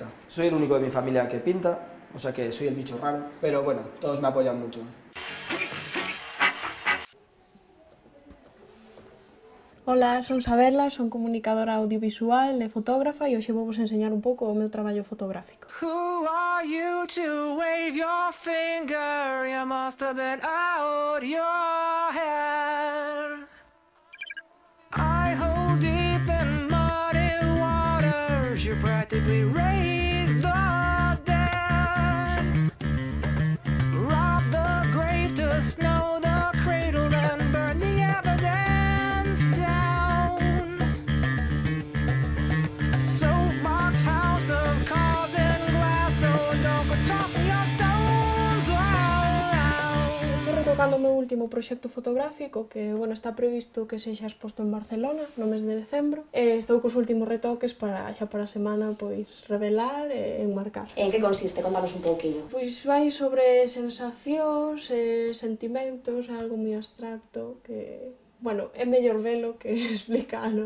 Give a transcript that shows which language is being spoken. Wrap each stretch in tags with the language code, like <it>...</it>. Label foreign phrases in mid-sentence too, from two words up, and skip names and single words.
<es>Soy el único de mi familia que pinta, o sea que soy el bicho raro, pero bueno, todos me apoyan mucho.</es> <gl>Ola, son Sabela, son comunicadora audiovisual e fotógrafa e hoxe vou vos enseñar un pouco o meu traballo fotográfico.</gl> <en>Who are you to wave your finger? You must have been out your head. I hold deep in muddy waters. You practically raised the dead. Rob the grave to snow the cradle, then burn the evidence down. Soapbox house of cars and glass, so don't go tossing your stones around.</en> <gl>Estou retocando o meu último proxecto fotográfico que, bueno, está previsto que sexa exposto en Barcelona no mes de decembro. Estou cos últimos retoques para xa para a semana pois revelar e enmarcar. En que consiste? Contanos un pouquiño. Pois vai sobre sensacións e sentimentos, é algo moi abstracto que, bueno, é mellor velo que explicalo.</gl>